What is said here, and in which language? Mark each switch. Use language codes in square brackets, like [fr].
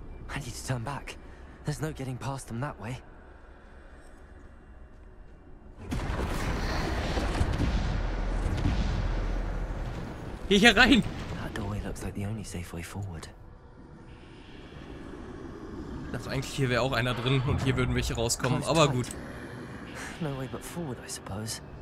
[en] I need to turn back. There's no getting past them that way. [de] Geh hier rein! [en] That doorway looks like the only safe way forward. [de] Ich dachte eigentlich, hier wäre auch einer drin und hier würden welche rauskommen, [en] Close [de] aber [en] tight. [de] gut. [en] No way but forward, I suppose.